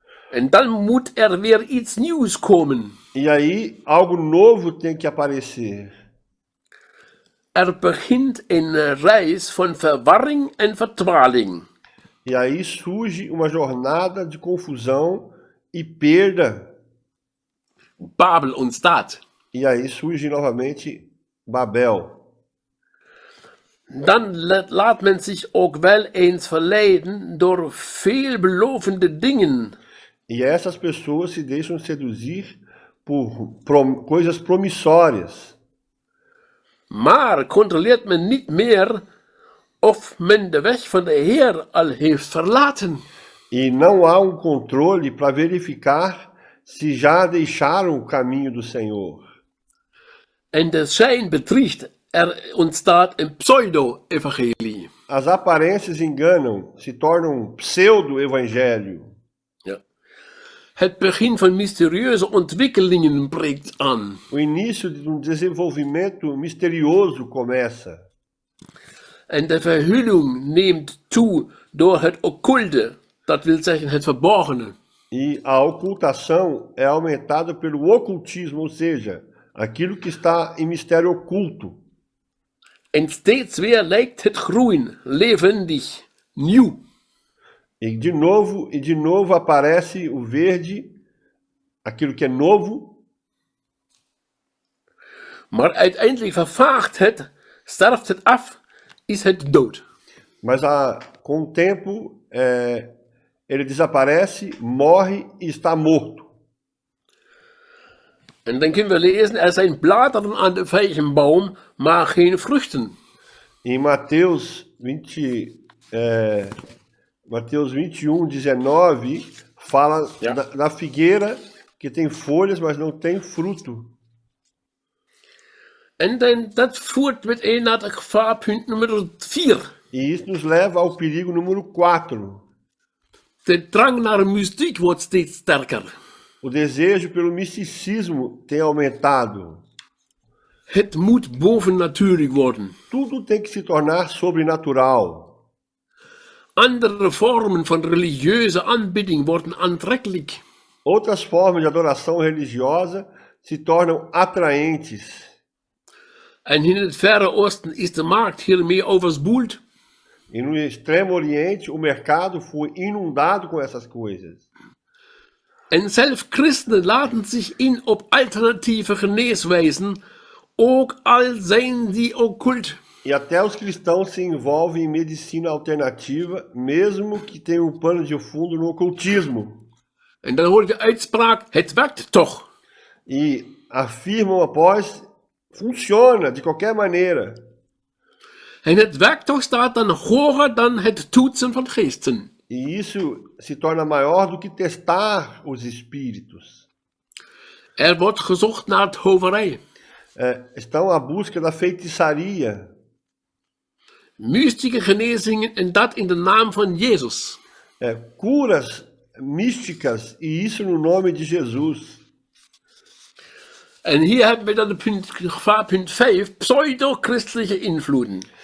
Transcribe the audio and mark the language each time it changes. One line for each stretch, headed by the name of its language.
Dutch: En dan moet er weer iets nieuws komen.
Portuguese: E aí algo novo tem que aparecer.
Dutch: Er begint een reis van verwarring en verdwaling.
Portuguese: E aí surge uma jornada de confusão e perda.
Dutch: Babel ontstaat.
Portuguese: E aí surge novamente Babel.
Dutch: Dan laat men zich ook wel eens verleiden door veelbelovende dingen.
Portuguese: E essas pessoas se deixam seduzir por coisas promissórias.
Dutch: Maar controleert men niet meer of men de weg van de Heer al heeft verlaten.
Portuguese: E não há um controle para verificar se já deixaram o caminho do Senhor.
Dutch: En de schijn bedriegt, er ontstaat een pseudo-evangelie.
Portuguese: As aparências enganam, se tornam um pseudo-evangelho.
Dutch: Ja. Het begin van mysterieuze ontwikkelingen breekt aan.
Portuguese: O início de um desenvolvimento misterioso começa.
Dutch: En de verhulling neemt toe door het occulte, dat wil zeggen het verborgene.
Portuguese: E a ocultação é aumentada pelo ocultismo, ou seja, aquilo que está em mistério oculto.
Dutch: En steeds weer lijkt het groen, levendig, nieuw.
Portuguese: E de novo aparece o verde, aquilo que é novo,
Dutch: Maar uiteindelijk vervaagt het, sterft het af, is het dood.
Portuguese: mas com o tempo ele desaparece, morre e está morto.
Dutch: En dan kunnen we lezen, er zijn bladeren aan de vijgenboom, maar geen vruchten.
Portuguese: Em Mateus 21:19, fala
Dutch: Ja.
Portuguese: da figueira que tem folhas, mas não tem fruto.
Dutch: En dan, dat voert meteen naar het gevaarpunt nummer 4.
Portuguese: E isso nos leva ao perigo número 4.
Dutch: De drang naar mystiek wordt steeds sterker.
Portuguese: O desejo pelo misticismo tem aumentado.
Dutch: Het moet bovennatuurlijk worden.
Portuguese: Tudo tem que se tornar sobrenatural.
Dutch: Andere vormen van religieuze aanbidding worden aantrekkelijk.
Portuguese: Outras formas de adoração religiosa se tornam atraentes.
Dutch: En in het Verre Oosten is de markt hiermee overspoeld.
Portuguese: E no Extremo Oriente, o mercado foi inundado com essas coisas.
Dutch: En zelf christenen laten zich in op alternatieve geneeswijzen, ook al zijn die occult.
Portuguese: E até os cristãos se envolvem em medicina alternativa, mesmo que tenham um pano de fundo no ocultismo.
Dutch: En dan hoor je de uitspraak, het werkt toch.
Portuguese: E afirmam após, funciona de qualquer maneira.
Dutch: En het werkt toch staat dan hoger dan het toetsen van geesten.
Portuguese: E isso se torna maior do que testar os espíritos.
Dutch: Er wordt gezocht naar het hoverij.
Portuguese: Estão à busca da feitiçaria.
Dutch: Mystieke genezingen en dat in de naam van Jezus.
Portuguese: Curas místicas, e isso no nome de Jesus.
Dutch: En hier hebben we dan de gevaarpunt 5, pseudo-christelijke invloeden.